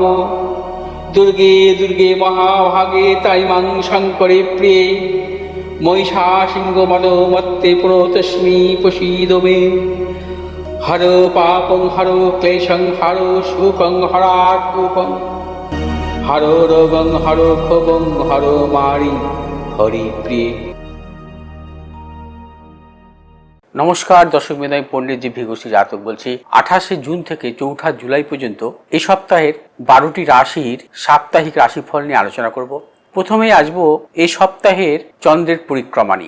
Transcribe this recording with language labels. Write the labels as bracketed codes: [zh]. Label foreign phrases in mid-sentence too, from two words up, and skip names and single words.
[sa] दुर्गे दुर्गे महाभागे ताइमां शङ्करे प्रिये महिषासिंहमदोमत्ते प्रणतोऽस्मि प्रसीद मे। हरो पापं हरो क्लेशं हरो शोकं हरात्मकं हरो रोगं हरो क्षोभं हरो मारि हरिप्रिये। [bn] নমস্কার দর্শক বৃন্দ, আমি পণ্ডিত জি ভিঘোষী জাতক বলছি। 28শে জুন থেকে 4 জুলাই পর্যন্ত এই সপ্তাহের 12টি রাশির সাপ্তাহিক রাশিফল নিয়ে আলোচনা করব। প্রথমে আসবো এই সপ্তাহের চন্দ্রের পরিক্রমা নিয়ে।